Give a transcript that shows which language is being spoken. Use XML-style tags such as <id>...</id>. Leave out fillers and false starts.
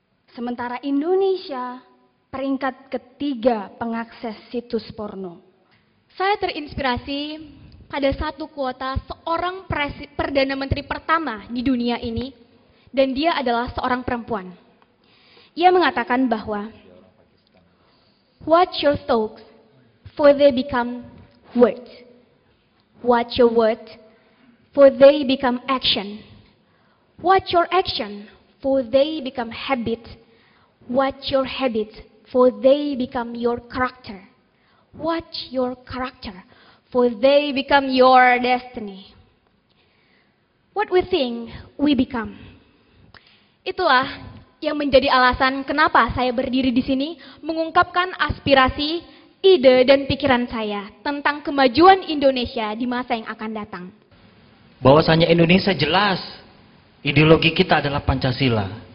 <id>Sementara Indonesia peringkat ketiga pengakses situs porno. Saya terinspirasi pada satu kuota seorang Perdana Menteri pertama di dunia ini, dan dia adalah seorang perempuan. Ia mengatakan bahwa,</id> <en>watch your thoughts, for they become words. Watch your words, for they become action. Watch your action, for they become habit. Watch your habit, for they become your character. Watch your character, for they become your destiny. What we think, we become.</en> <id>Itulah yang menjadi alasan kenapa saya berdiri di sini mengungkapkan aspirasi, ide, dan pikiran saya tentang kemajuan Indonesia di masa yang akan datang. Bahwasanya Indonesia jelas, ideologi kita adalah Pancasila.</id>